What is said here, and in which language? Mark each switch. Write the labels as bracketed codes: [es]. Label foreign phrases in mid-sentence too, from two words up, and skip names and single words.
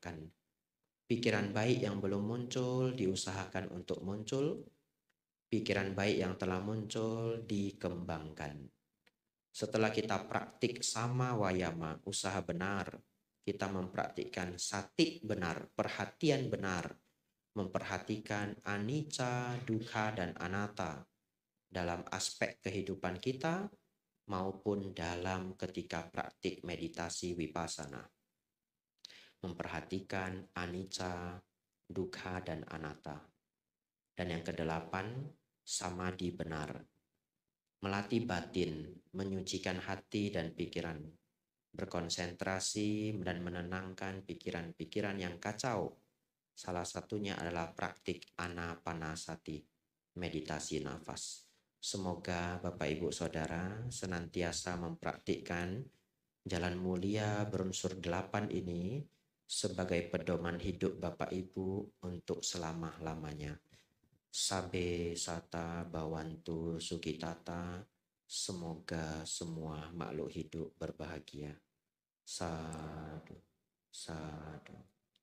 [id] Pikiran baik yang belum muncul, diusahakan untuk muncul. Pikiran baik yang telah muncul dikembangkan. Setelah kita praktik [pi] sama wayama, [id] usaha benar, kita mempraktikkan sati benar, perhatian benar, memperhatikan [pi] anicca, dukkha, [id] dan anatta dalam aspek kehidupan kita maupun dalam ketika praktik meditasi vipassana. Memperhatikan [pi] anicca, dukkha, [id] dan anatta. Dan yang kedelapan, samadhi benar. Melatih batin, menyucikan hati dan pikiran. Berkonsentrasi dan menenangkan pikiran-pikiran yang kacau. Salah satunya adalah praktik anapanasati, meditasi nafas. Semoga Bapak Ibu Saudara senantiasa mempraktikkan jalan mulia berunsur 8 ini sebagai pedoman hidup Bapak Ibu untuk selama-lamanya. [pi] Sabe sata bawantu sukitata, [id] semoga semua makhluk hidup berbahagia. [pi] Sadu, sadu.